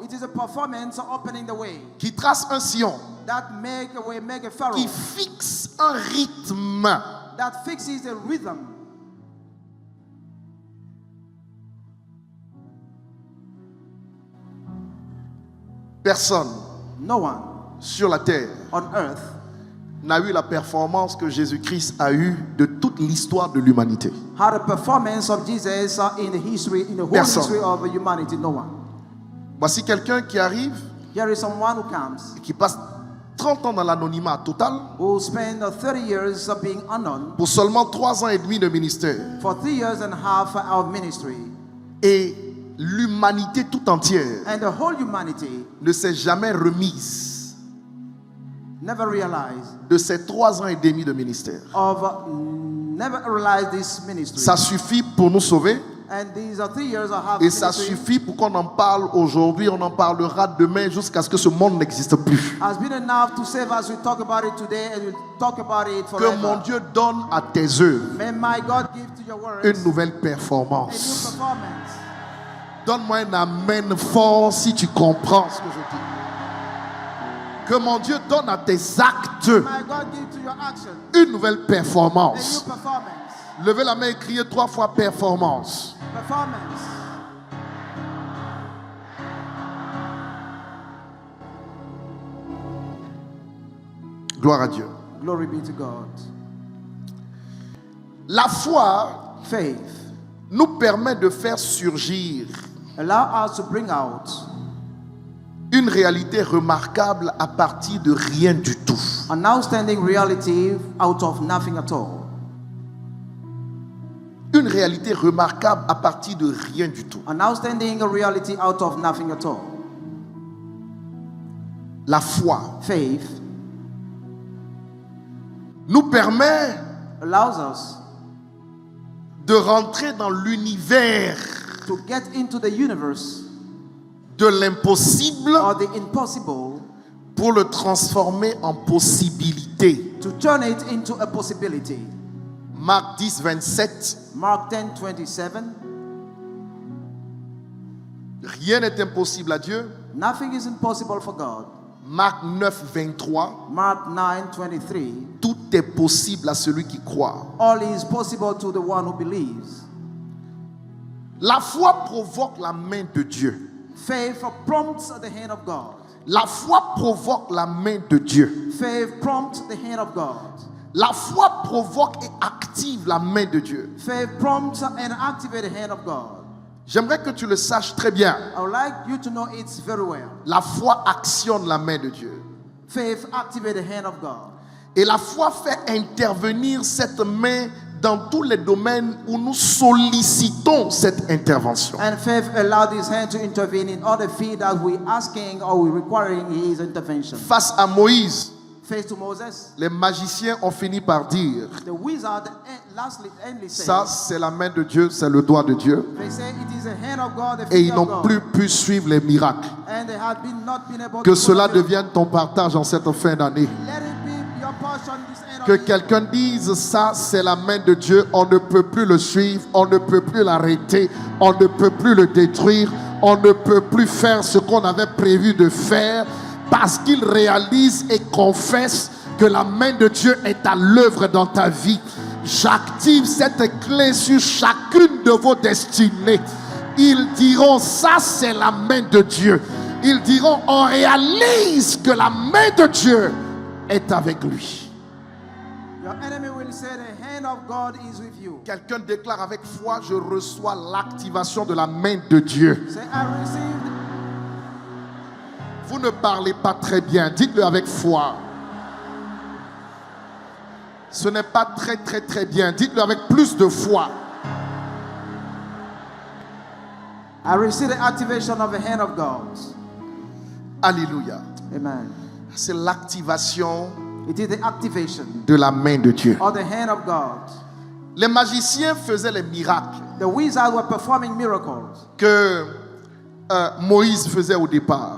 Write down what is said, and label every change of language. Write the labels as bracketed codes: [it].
[en] It is a performance opening the way [fr] qui trace un sillon, [en] that make a way, make a furrow, [fr] qui fixe un rythme. [en] that fixes the rhythm. [fr] Personne [en] No one [fr] sur la terre [en] on earth [fr] n'a eu la performance que Jésus-Christ a eue de toute l'histoire de l'humanité. [en] had a performance of Jesus in the history, in the whole [fr] Personne. [en] history of humanity. No one. [fr] Voici quelqu'un qui arrive [en] Here is someone who comes, [fr] et qui passe 30 ans dans l'anonymat total [en] who spent 30 years of being unknown, [fr] pour seulement 3 ans et demi de ministère. [en] for 3 years and a half of ministry, [fr] Et l'humanité tout entière [en] and the whole humanity [fr] ne s'est jamais remise [en] never realized [fr] de ces 3 ans et demi de ministère. [en] of never realized this ministry. [fr] Ça suffit pour nous sauver, [en] And these are 3 years I have [fr] Et ça [en] ministry. [fr] suffit pour qu'on en parle aujourd'hui, on en parlera demain jusqu'à ce que ce monde n'existe plus. [en] Has been enough to save us. We talk about it today and we'll talk about it [fr] Que [en] forever. [fr] mon Dieu donne à tes œuvres [en] May my God give to your words [fr] une nouvelle [en] a new [fr] performance. [en] performance. [fr] Donne-moi un amen fort si tu comprends ce que je dis. Que mon Dieu donne à tes actes [en] My God give to your action [fr] une nouvelle [en] a new [fr] performance. [en] performance. [fr] Levez la main et criez 3 fois performance. Performance. Gloire à Dieu. [en] Glory be to God. [fr] La foi [en] Faith [fr] nous permet de faire surgir [en] allow us to bring out [fr] une réalité remarquable à partir de rien du tout. [en] an outstanding reality out of nothing at all. [fr] Une réalité remarquable à partir de rien du tout. [en] An outstanding reality out of nothing at all. [fr] La foi [en] Faith [fr] nous permet [en] allows us [fr] de rentrer dans l'univers [en] to get into the universe [fr] de l'impossible [en] or the impossible, [fr] pour le transformer en possibilité. [en] to turn it into a possibility. [fr] Marc 10, 27. [en] Mark 10:27. [fr] Rien n'est impossible à Dieu. [en] Nothing is impossible for God. [fr] Marc 9, 23. [en] Mark 9:23. [fr] Tout est possible à celui qui croit. [en] All is possible to the one who believes. [fr] La foi provoque la main de Dieu. [en] Faith prompts the hand of God. [fr] La foi provoque la main de Dieu. [en] Faith prompts the hand of God. [fr] La foi provoque et active la main de Dieu. [en] Faith prompts and activates the hand of God. [fr] J'aimerais que tu le saches très bien. [en] I would like you to know it very well. [fr] La foi actionne la main de Dieu. [en] Faith activates the hand of God. [fr] Et la foi fait intervenir cette main dans tous les domaines où nous sollicitons cette intervention. [en] And faith allowed his hand to intervene in all the fields that we're asking or we're requiring his intervention. [fr] Face à Moïse, [en] Faith to Moses. [fr] les magiciens ont fini par dire, [en] The wizard lastly endly said, [fr] ça c'est la main de Dieu, c'est le doigt de Dieu. [en] they say it is the hand of God, the [fr] Et ils [en] finger [fr] n'ont [en] of God. [fr] plus pu suivre les miracles. [en] And they had not been able [fr] Que [en] to [fr] cela [en] follow them. [fr] devienne ton partage en cette fin d'année. [en] Let it be your portion this end [fr] Que [en] of the year. [fr] quelqu'un dise, ça c'est la main de Dieu, on ne peut plus le suivre, on ne peut plus l'arrêter, on ne peut plus le détruire, on ne peut plus faire ce qu'on avait prévu de faire, parce qu'il réalise et confesse que la main de Dieu est à l'œuvre dans ta vie. J'active cette clé sur chacune de vos destinées. Ils diront, ça c'est la main de Dieu. Ils diront, on réalise que la main de Dieu est avec lui. [en] Your enemy will say the hand of God is with you. [fr] Quelqu'un déclare avec foi, je reçois l'activation de la main de Dieu. [en] Say, I received. [fr] Vous ne parlez pas très bien, dites-le avec foi. Ce n'est pas très bien, dites-le avec plus de foi. [en] I receive the activation of the hand of God. Alléluia. Amen. [fr] C'est l'activation [en] It is the activation [fr] de la main de Dieu. [en] of the hand of God. [fr] Les magiciens faisaient les miracles [en] The wizards were performing miracles [fr] que Moïse faisait au départ.